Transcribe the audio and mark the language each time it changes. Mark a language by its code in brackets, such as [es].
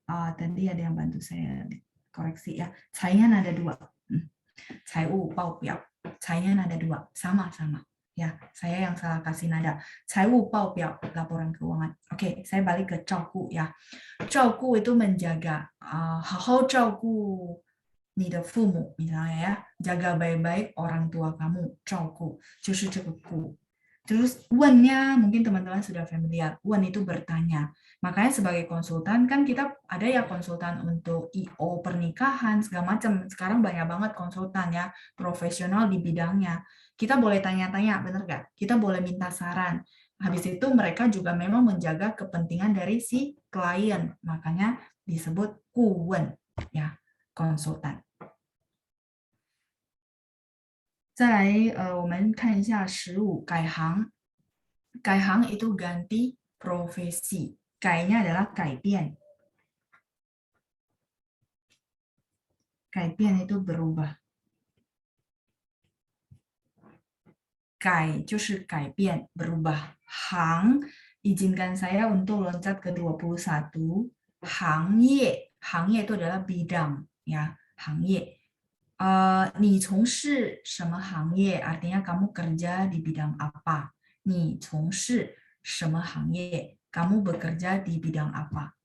[id] Tadi ada yang bantu saya koreksi ya. Cai-nya ada 2. 财务报表.Cai-nya ada 2. Sama-sama. Ya, saya yang salah kasih nada. 财务报表, laporan keuangan. Oke, saya balik ke 照顾 ya. 照顾 itu menjaga. [zh] 好好照顾你的父母, [id] misalnya ya, jaga baik-baik orang tua kamu, [zh] 照顾, 就是这个顾. [id] Terus 问nya mungkin teman-teman sudah familiar. 问 itu bertanya. Makanya sebagai konsultan kan kita ada ya konsultan untuk IO pernikahan segala macam. Sekarang banyak banget konsultan ya, profesional di bidangnya. Kita boleh tanya-tanya, bener nggak? Kita boleh minta saran. Habis itu mereka juga memang menjaga kepentingan dari si klien. Makanya disebut 顾问 ya, konsultan. [zh] 再来我们看一下15 改行. [id] 改行 itu ganti profesi. 改nya adalah 改变. 改变 itu berubah. [zh] 改就是改变, berubah. [id] 行 izinkan saya untuk loncat ke 21. 行业, 行业 itu adalah bidang ya, 行业. [zh] 你从事什么行业 [id] artinya kamu kerja di bidang apa. [zh] 你从事什么行业 [id] kamu bekerja di bidang apa.